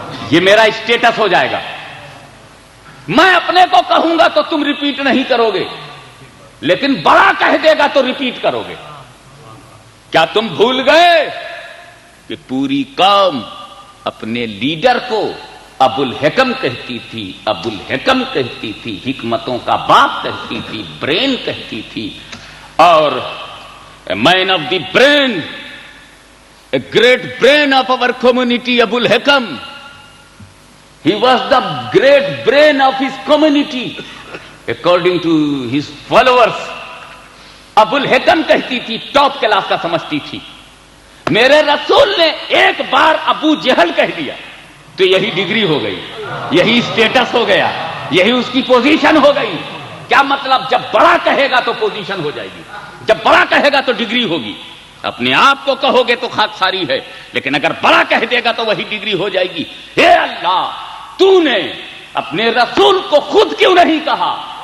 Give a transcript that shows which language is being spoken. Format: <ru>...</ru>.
<ur>یہ میرا اسٹیٹس ہو جائے گا۔ میں اپنے کو کہوں گا تو تم ریپیٹ نہیں کرو گے، لیکن بڑا کہہ دے گا تو ریپیٹ کرو گے۔ کیا تم بھول گئے کہ پوری قوم اپنے لیڈر کو ابو الحکم کہتی تھی، ابو الحکم کہتی تھی، حکمتوں کا باپ کہتی تھی، برین کہتی تھی، اور</ur> <en>man of the brain, a great brain of our community,</en> <ur>ابو الحکم.</ur> <en>He was the great brain of his community according to his followers.</en> <ur>ابو الحکم کہتی تھی، ٹاپ کلاس کا سمجھتی تھی۔ میرے رسول نے ایک بار ابو جہل کہہ دیا تو یہی ڈگری ہو گئی، یہی اسٹیٹس ہو گیا، یہی اس کی پوزیشن ہو گئی۔ کیا مطلب؟ جب بڑا کہے گا تو پوزیشن ہو جائے گی، جب بڑا کہے گا تو ڈگری ہوگی۔ اپنے آپ کو کہو گے تو خاکساری ہے، لیکن اگر بڑا کہہ دے گا تو وہی ڈگری ہو جائے گی۔ اے اللہ، تو نے اپنے رسول کو خود کیوں نہیں کہا</ur>